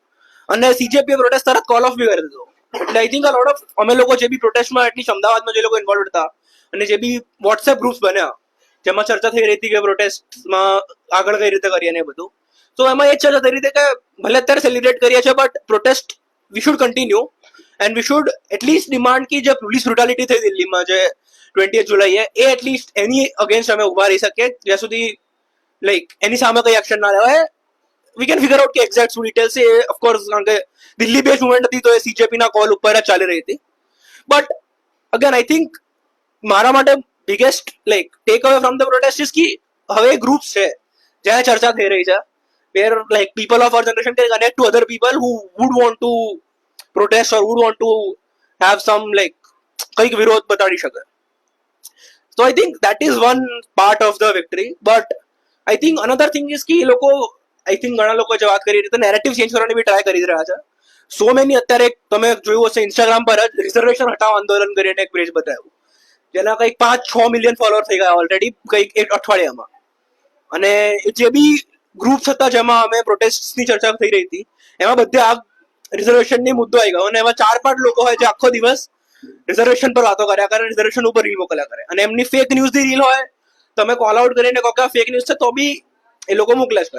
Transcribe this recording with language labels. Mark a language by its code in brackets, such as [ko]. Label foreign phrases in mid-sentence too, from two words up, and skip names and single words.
[gu] અને સીજેપીએ પ્રોટેસ્ટ તરત [en] call off [gu] બી કરી દીધો. એટલે [en] I think a lot of [gu] અમે લોકો જે બી પ્રોટેસ્ટમાં એટલીસ્ટ અમદાવાદમાં જે લોકો ઇન્વોલ્વ હતા અને જે બી વોટ્સએપ ગ્રુપ્સ બન્યા જેમાં ચર્ચા થઈ રહી હતી કે પ્રોટેસ્ટમાં આગળ કઈ રીતે કરીએ ને બધું, તો એમાં એ જ ચર્ચા થઈ રહી હતી કે ભલે અત્યારે સેલિબ્રેટ કરીએ છીએ [en] but protest we should continue and we should atleast demand [gu] કે જે [en] police brutality [gu] થઈ દિલ્હીમાં જે 20 જુલાઈએ એ એટલીસ્ટ એની અગેન્સ્ટ અમે ઉભા રહી શકીએ જ્યાં સુધી લાઈક એની સામે કઈ એક્શન ના લેવાય. [en] we can figure out [gu] કે એક્ઝેક્ટ શું ડિટેલ્સ છે ઓફકોર્સ, કારણ કે દિલ્હી [en] base movement [gu] હતી તો એ સીજેપીના કોલ ઉપર જ ચાલી રહી હતી. [en] but again I think [gu] મારા માટે [en] biggest like take away from the protest is [gu] કે હવે ગ્રુપ્સ છે જ્યાં ચર્ચા થઈ રહી છે [en] where like people of our generation can connect to other people who would want to protest or would want to have some like [gu] કંઈક વિરોધ બતાડી શકે. [en] So I think that is one part of the victory, but I think another thing is [gu] કે એ લોકો [en] I think [gu] ઘણા લોકો જે વાત કરી રીતે નેરેટિવ ચેન્જ કરવાની બી ટ્રાય કરી જ રહ્યા છે. [en] so many [gu] અત્યારે તમે જોયું હશે ઇન્સ્ટાગ્રામ પર જ રિઝર્વેશન હટાવો આંદોલન કરીને એક પેજ બતાવ્યું જેના કંઈક 5-6 મિલિયન ફોલોઅર થઈ ગયા ઓલરેડી કંઈક એક અઠવાડિયામાં. અને જે બી ગ્રુપ્સ હતા જેમાં અમે પ્રોટેસ્ટની ચર્ચા થઈ રહી હતી એમાં બધે આ રિઝર્વેશનની મુદ્દો આવી ગયો અને એમાં 4-5 લોકો હોય જે આખો દિવસ રિઝર્વેશન પર વાતો કર્યા કરે, રિઝર્વેશન ઉપર રીલ મોકલ્યા કરે અને એમની ફેક ન્યૂઝની રીલ હોય તમે [en] call out [gu] કરીને કહો કે આ [en] fake news [gu] છે તો બી એ લોકો મોકલે જ કરે.